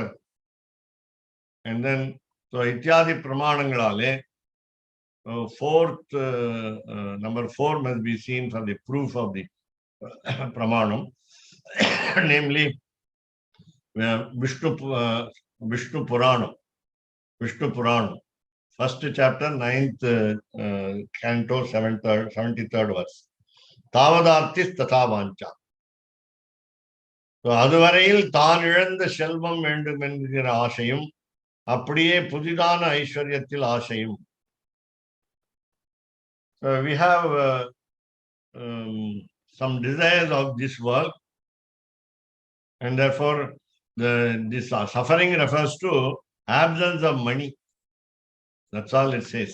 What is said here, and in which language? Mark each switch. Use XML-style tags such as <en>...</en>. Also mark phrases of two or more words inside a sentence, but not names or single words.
<en>And then, so</en> <ta>இத்யாதி ப்ரமாணங்களாலே,</ta> <en>number 4 must be seen for the proof of the pramanam, namely Vishnu Puranam. First chapter, 9th canto, 73rd verse.</en> <sa>तावदार्तिः तथा वाञ्छा.</sa> <ta>So, அதுவரையில் தான் இழந்த செல்வம் வேண்டும் என்கிற ஆசையும் அப்படியே புதிதான ஐஸ்வர்யத்தில் ஆசையும்.</ta> <en>So, we have some desires of this world, and therefore this suffering refers to absence of money. That's all it says.</en>